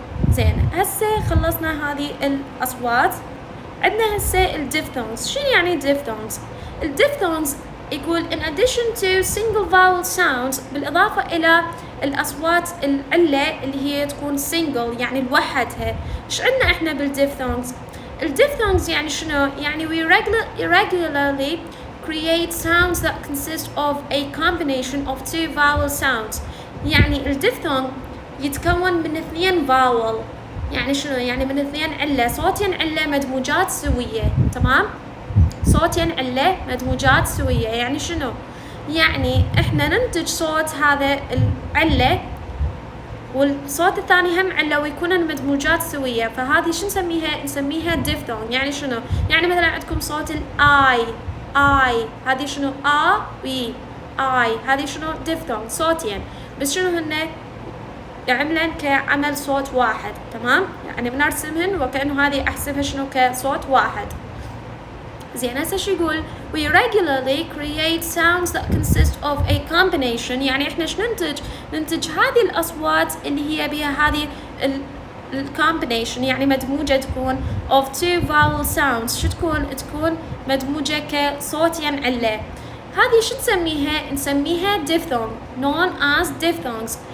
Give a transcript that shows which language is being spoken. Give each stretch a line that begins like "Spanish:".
Arabic: زين هسه خلصنا هذه الأصوات. عندنا هسه الديفثونز. شنو يعني ديفثونز؟ الديفثونز يقول
English: in addition to single vowel sounds
Arabic: بالإضافة إلى الأصوات العلة اللي هي تكون single يعني لوحدها. إيش عندنا إحنا بالdiphthongs؟ الdiphthongs يعني شنو؟ يعني
English: we regularly create sounds that consist of a combination of two vowel sounds.
Arabic: يعني الdiphthong يتكون من 2 vowel. يعني شنو؟ يعني من 2 علة، صوتين علة مدموجات سوية، تمام؟ صوتين علة مدموجات سوية، يعني شنو؟ يعني احنا ننتج صوت هذا العلة والصوت الثاني هم علة ويكونن مدموجات سوية، فهذه شو نسميها؟ نسميها diphthong. يعني شنو؟ يعني مثلا عندكم صوت الاي، هذه شنو؟ وي اي، هذه شنو؟ diphthong، صوتين بس شنو هن؟ يعملن كعمل صوت واحد، تمام؟ يعني بنرسمهن وكأنه هذه احسبها شنو؟ كصوت واحد. زين هسه شو يقول؟
English: we regularly create sounds that consist of a combination.
Arabic: يعني احنا شو ننتج هذه الأصوات اللي هي بها هذه combination، يعني مدموجة تكون
English: of two vowel sounds.
Arabic: شو تكون مدموجة كصوتين علة. هذه شو تسميها؟ نسميها diphthong
English: known as diphthongs.